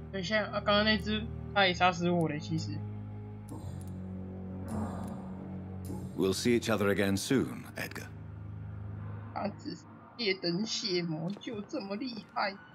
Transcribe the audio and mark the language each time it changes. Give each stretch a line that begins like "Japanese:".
Chinese: 等一下，刚刚那只他也杀死我了，其实。
English: We'll see each other again soon, Edgar.
Chinese: 他只是夜灯血魔，就这么厉害。